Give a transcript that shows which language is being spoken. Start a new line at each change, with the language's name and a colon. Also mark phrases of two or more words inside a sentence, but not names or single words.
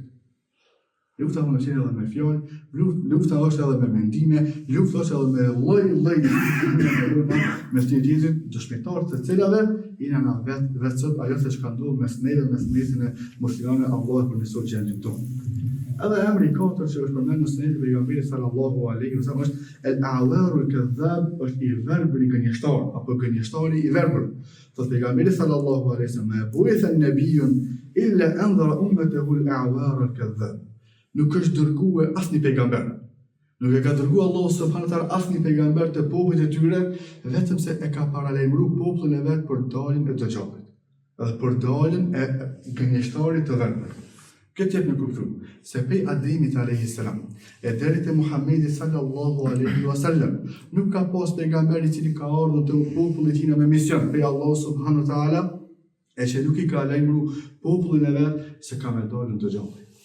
Albanian: Lufta më qenë edhe me fjalë, lufta është edhe me mendime, lufta është edhe me lloj mes të tjetrit, dëshmitar të cilave janë vetë sot ajo se çka ndodh mes neve, mes mesin e muslimanëve, Allahu për nisot gjendjen tonë. Edhe emri i katërt që është përmendur në Sunetin e pejgamberit
Arabic: صلى الله عليه وسلم
Albanian: është
Arabic: الأعور الكذاب,
Albanian: është i verbëri gënjeshtar apo gënjeshtari i verbër.
Arabic: Thot pejgamberi صلى الله عليه وسلم: ما بعث النبيون إلا أنذر أمته الأعور الكذاب."
Albanian: Nuk është dërguar asnjë pejgamber. Nuk e ka dërguar Allahu
Arabic: سبحانه وتعالى
Albanian: asnjë pejgamber të popujt e tyre, vetëm se e ka paralajmëruar popullin e vet për daljen e Dajjalit, edhe për daljen e gënjeshtarit të verbër. Këtë jetë në kuptu, se pej Ademit a.s. e deri te Muhammedi
Arabic: صلى الله عليه وسلم,
Albanian: nuk ka pas pejgamber i cili ka ardhur te populli i tij me mision prej Allahu
Arabic: سبحانه وتعالى,
Albanian: e që nuk i ka lajmëruar popullin e vet se ka me dalën Dajjali.